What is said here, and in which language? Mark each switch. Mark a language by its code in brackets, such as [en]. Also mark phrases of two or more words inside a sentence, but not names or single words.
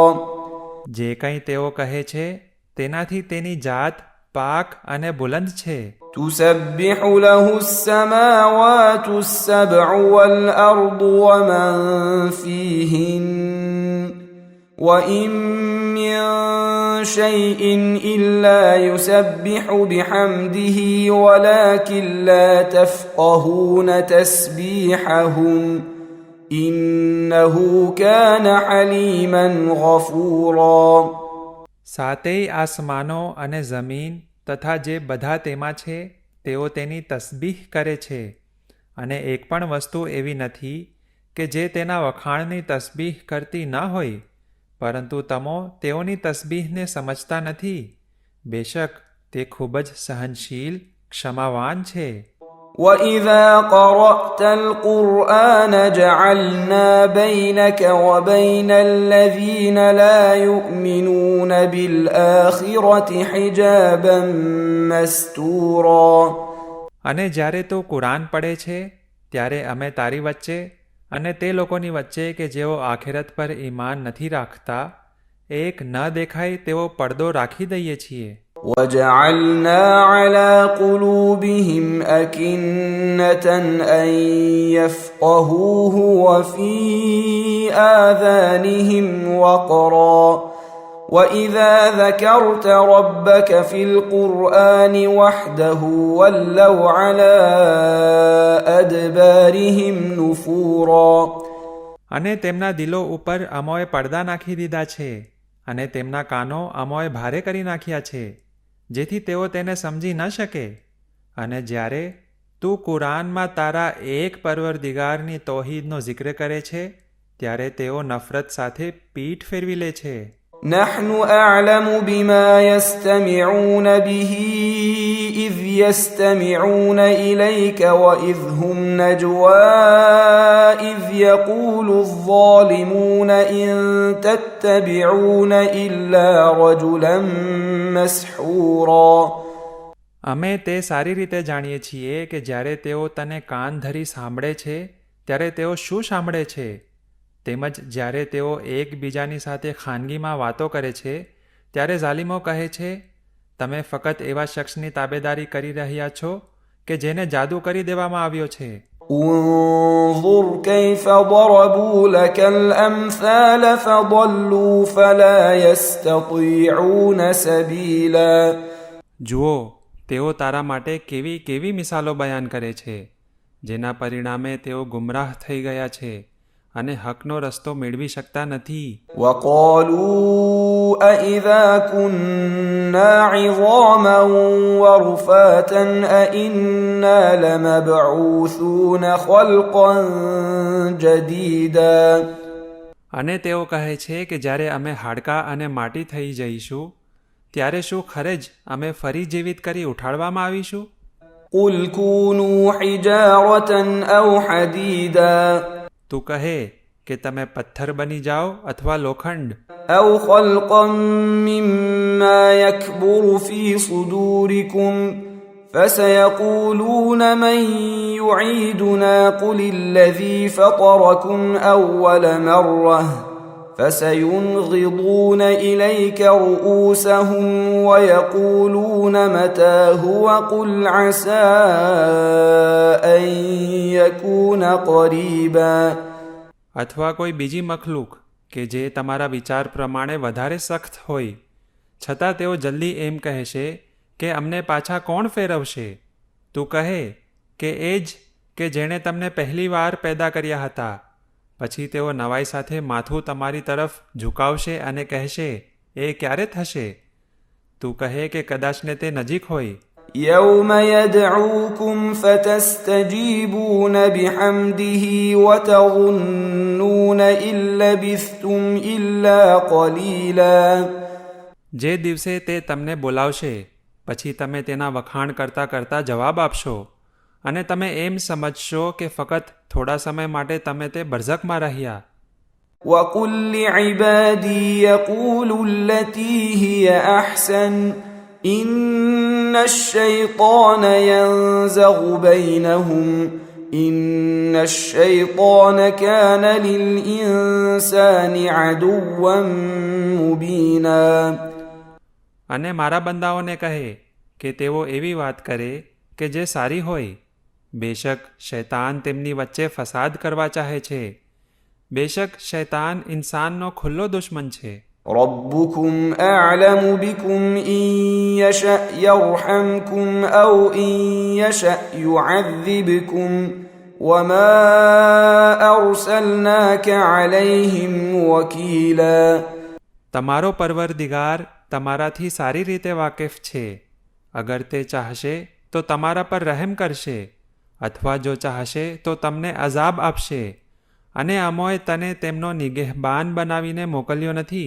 [gu] જે કંઈ તેઓ કહે છે તેનાથી તેની જાત પાક અને બુલંદ છે. [ar] تسبح له السماوات السبع والأرض ومن فيهن وإن من شيء إلا يسبح بحمده ولكن لا تفقهون تسبيحهم إنه كان حليما غفورا. [gu] સાતેય આસમાનો અને જમીન તથા જે બધા તેમાં છે તેઓ તેની તસબીહ કરે છે, અને એક પણ વસ્તુ એવી નથી કે જે તેના વખાણની તસબીહ કરતી ન હોય, પરંતુ તમો તેઓની તસબીહને સમજતા નથી. બેશક તે ખૂબ જ સહનશીલ, ક્ષમાવાન છે. [ar] وَإِذَا قَرَأْتَ الْقُرْآنَ جَعَلْنَا بَيْنَكَ وَبَيْنَ الَّذِينَ لَا يُؤْمِنُونَ بِالْآخِرَةِ حِجَابًا مَسْتُورًا. [gu] અને જ્યારે તું કુરાન પડે છે ત્યારે અમે તારી વચ્ચે અને તે લોકોની વચ્ચે કે જેઓ આખિરત પર ઈમાન નથી રાખતા એક ન દેખાય તેવો પડદો રાખી દઈએ છીએ. [ar] وَجَعَلْنَا عَلَى قُلُوبِهِمْ أَكِنَّةً أَن يَفْقَهُوهُ وَفِي آذَانِهِمْ وَقْرًا وَإِذَا ذَكَرْتَ رَبَّكَ فِي الْقُرْآنِ وَحْدَهُ وَلَّوْا عَلَى أَدْبَارِهِمْ نُفُورًا. [gu] અને તેમના દિલો ઉપર અમોએ પડદા નાખી દીધા છે અને તેમના કાનો અમોએ ભારે કરી નાખ્યા છે જેથી તેઓ તેને સમજી ન શકે. અને જ્યારે તું કુરાનમાં તારા એક પરવરદિગારની તૌહીદનો જિક્ર કરે છે ત્યારે તેઓ નફરત સાથે પીઠ ફેરવી લે છે. [ar] نحن أعلم بما يستمعون به إذ يستمعون إليك وإذ هم نجوى إذ يقول الظالمون إن تتبعون إلا رجلا مسحورا. [gu] અમે તે સારી રીતે જાણીએ છીએ કે જ્યારે તેઓ તને કાન ધરી સાંભળે છે ત્યારે તેઓ શું સાંભળે છે, તેમજ જ્યારે તેઓ એકબીજાની સાથે ખાનગીમાં વાતો કરે છે ત્યારે ઝાલિમો કહે છે, તમે ફક્ત એવા શખ્સની તાબેદારી કરી રહ્યા છો કે જેને જાદુ કરી દેવામાં આવ્યો છે. [ar] انظر كيف ضربوا لك الأمثال فضلوا فلا يستطيعون سبيلا. [gu] જુઓ, તેઓ તારા માટે કેવી કેવી મિસાલો બયાન કરે છે જેના પરિણામે તેઓ ગુમરાહ થઈ ગયા છે અને હકનો રસ્તો મેળવી શકતા નથી. [ar] وقالوا أإذا كنا عظاما ورفاتا أإنا لمبعوثون خلقا جديدا. [gu] અને તેઓ કહે છે કે જ્યારે અમે હાડકાં અને માટી થઈ જઈશું ત્યારે શું ખરે જ અમે ફરી જીવિત કરી ઉઠાડવામાં આવીશું? [ar] قل كونوا حجارة أو حديدا. [gu] તું કહે કે તમે પથ્થર બની જાઓ અથવા લોખંડ, [ar] أو خلقا مما يكبر في صدوركم فسيقولون من يعيدنا قل الذي فطركم أول مرة فسينغضون إليك رؤوسهم ويقولون متى هو قل عسى أن يكون قريبا. [gu] અથવા કોઈ બીજી મખલૂક કે જે તમારા વિચાર પ્રમાણે વધારે સખ્ત હોય છતાં તેઓ જલ્દી એમ કહેશે કે અમને પાછા કોણ ફેરવશે? તું કહે કે એ જ કે જેણે તમને પહેલી વાર પેદા કર્યા હતા. પછી તેઓ નવાઈ સાથે માથું તમારી તરફ ઝુકાવશે અને કહેશે, એ ક્યારે થશે? તું કહે કે કદાચને તે નજીક હોય. [ar] يوم يدعوكم فتستجيبون بحمده وتظنون إن لبثتم إلا قليلا. [gu] જે દિવસે તે તમને બોલાવશે પછી તમે તેના વખાણ કરતાં કરતાં જવાબ આપશો અને તમે એમ સમજશો કે ફક્ત થોડા સમય માટે તમે તે બરઝખમાં રહ્યા. [ar] وقل لعبادي يقولوا التي هي أحسن إن الشيطان ينزغ بينهم إن الشيطان كان للإنسان عدوا مبينا. [gu] અને મારા બંદાઓને કહે કે તેઓ એવી વાત કરે કે જે સારી હોય. બેશક શૈતાન તેમની વચ્ચે ફસાદ કરવા ચાહે છે. બેશક શૈતાન ઇન્સાનનો ખુલ્લો દુશ્મન છે. [ar] ربكم أعلم بكم إن يشأ يرحمكم أو إن يشأ يعذبكم وما أرسلناك عليهم وكيلا. [gu] તમારો પરવરદિગાર તમારાથી સારી રીતે વાકેફ છે. અગર તે ચાહશે તો તમારા પર રહેમ કરશે અથવા જો ચાહશે તો તમને અઝાબ આપશે. અને અમોએ તને તેમનો નિગહેબાન બનાવીને મોકલ્યો નથી.